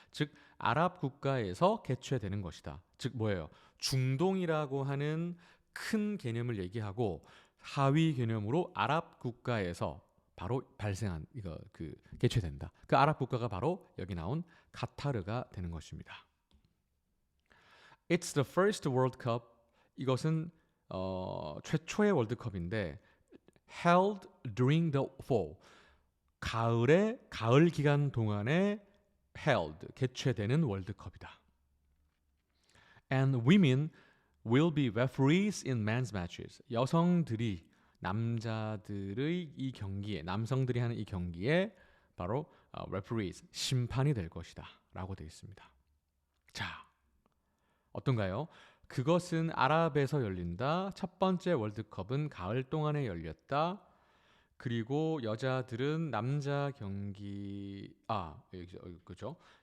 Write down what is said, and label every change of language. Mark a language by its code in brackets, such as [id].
[ko] 즉 아랍 국가에서 개최되는 것이다. 즉 뭐예요? 중동이라고 하는 큰 개념을 얘기하고 하위 개념으로 아랍 국가에서 바로 발생한 이거 그 개최된다. 그 아랍 국가가 바로 여기 나온 카타르가 되는 것입니다. [en] It's the first World Cup. [ko] 이것은 최초의 월드컵인데 [en] held during the fall. [ko] 가을 기간 동안에 held 개최되는 월드컵이다. [en] And women will be referees in men's matches. [ko] 여성들이 남자들의 이 경기에 남성들이 하는 이 경기에 바로 referees 심판이 될 것이다라고 되어 있습니다. 자, 어떤가요? 그것은 아랍에서 열린다. 첫 번째 월드컵은 가을 동안에 열렸다. 그리고 여자들은 남자 경기 그죠?